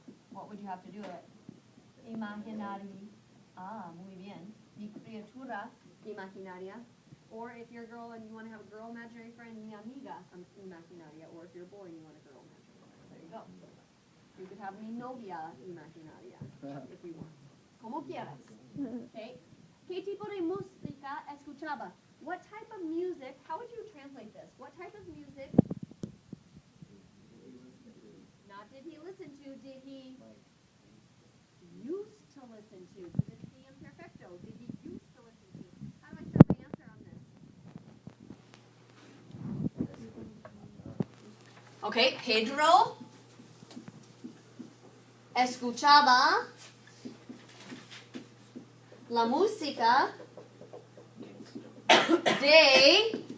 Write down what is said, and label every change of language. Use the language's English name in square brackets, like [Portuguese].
[English] What would you have to do it? Imaginari. [Spanish] Muy bien. Mi criatura imaginaria. [English] Or if you're a girl and you want to have a girl imaginary friend, [Spanish] mi amiga imaginaria. [English] Or if you're a boy and you want a girl imaginary friend. There you go. You could have [Spanish] mi novia imaginaria [English] if you want. [Spanish] Como quieras. Okay. ¿Qué tipo de música escuchaba? [English] What type of music, how would you translate this? What type of music, not did he listen to, did he used to listen to? Because it's the imperfecto. Did he used to listen to? How do I start my answer on this? [Spanish] Okay, Pedro escuchaba la música de